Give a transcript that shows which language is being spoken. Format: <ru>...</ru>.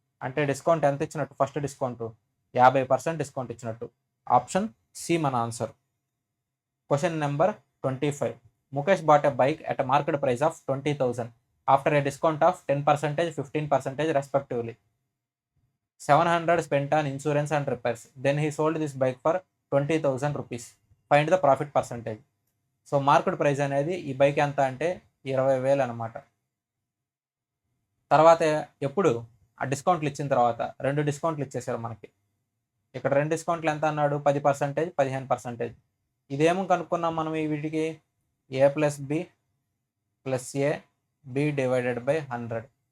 <te>అంటే డిస్కౌంట్ ఎంత ఇచ్చినట్టు, ఫస్ట్ డిస్కౌంట్ 50% డిస్కౌంట్ ఇచ్చినట్టు. ఆప్షన్ సి మన answer. Question number 25.</te> <en>Mukesh bought a bike at a market price of 20,000 after a discount of 10%, 15% respectively. 700 spent on insurance and repairs. Then he sold this bike for 20,000 rupees. Find the profit percentage.</en> <te>So market price అనేది ఈ bike ఎంత అంటే 20,000 అనమాట. తర్వాత ఎప్పుడు ఆ డిస్కౌంట్లు ఇచ్చిన తర్వాత 2 డిస్కౌంట్లు ఇచ్చేసారు మనకి. ఇక్కడ 2 డిస్కౌంట్లు ఎంత అన్నాడు, 10%, 15%. ఇదేమో కనుక్కున్నాం మనం వీటికి, a plus B plus ఏ B divided by 100.</te>